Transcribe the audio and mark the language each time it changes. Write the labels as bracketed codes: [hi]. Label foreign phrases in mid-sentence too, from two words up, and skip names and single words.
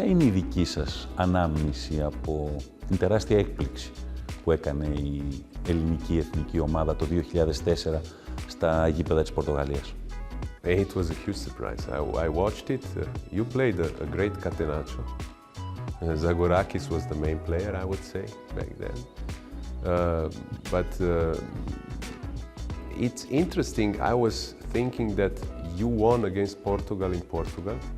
[el] είναι η δική σας ανάμνηση από την τεράστια έκπληξη που έκανε η ελληνική εθνική ομάδα το 2004 στα γήπεδα της Πορτογαλίας? [en] It was a huge surprise. I watched it. You played a great catenaccio. Zagorakis was the main player, I would say, back then. But it's interesting. I was thinking that you won against Portugal in Portugal.